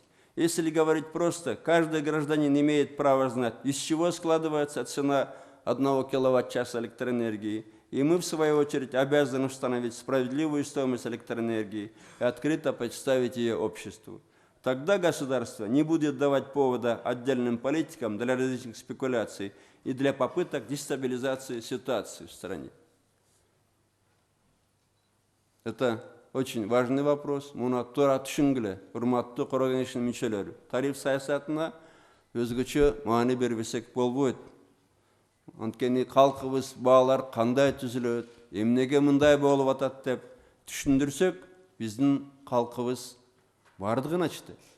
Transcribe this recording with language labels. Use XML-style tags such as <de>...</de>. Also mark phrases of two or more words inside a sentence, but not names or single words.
<ru>Если говорить просто, каждый гражданин имеет право знать, из чего складывается цена 1 киловатт-часа электроэнергии, и мы, в свою очередь, обязаны установить справедливую стоимость электроэнергии и открыто представить ее обществу. Тогда государство не будет давать повода отдельным политикам для различных спекуляций и для попыток дестабилизации ситуации в стране. Это очень важный вопрос.</ru> <ky>Муна тура түшүнгүлө, урматтуу Коргон кеңешинин мүчөлөрү. Тариф саясатына өзгөчө маани бербесек болбойт. Анткени калкыбыз баалар кандай түзүлөт, эмнеге мындай болуп атат деп түшүндүрсөк, биздин калкыбыз бардыгын ачты.</ky>